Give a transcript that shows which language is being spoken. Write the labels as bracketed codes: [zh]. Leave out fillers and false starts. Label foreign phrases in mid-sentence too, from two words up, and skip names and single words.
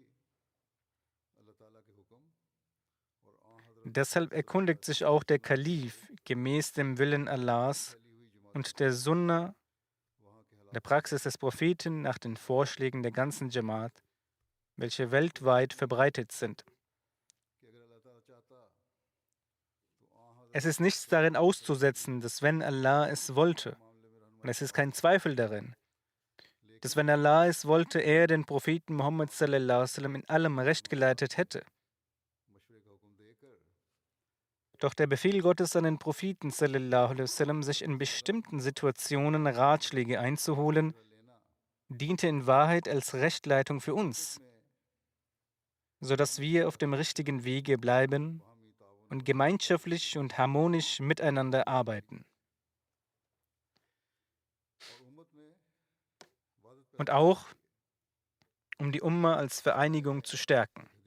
[de] Deshalb erkundigt sich auch der Kalif gemäß dem Willen Allahs und der Sunna, der Praxis des Propheten, nach den Vorschlägen der ganzen Jamaat, welche weltweit verbreitet sind. Es ist nichts darin auszusetzen, dass wenn Allah es wollte, und es ist kein Zweifel darin, dass wenn Allah es wollte, er den Propheten Muhammad [ar] صلى الله عليه وسلم [de] in allem recht geleitet hätte. Doch der Befehl Gottes an den Propheten [ar] صلى الله عليه وسلم, [de] sich in bestimmten Situationen Ratschläge einzuholen, diente in Wahrheit als Rechtleitung für uns, sodass wir auf dem richtigen Wege bleiben und gemeinschaftlich und harmonisch miteinander arbeiten. Und auch, um die Umma als Vereinigung zu stärken.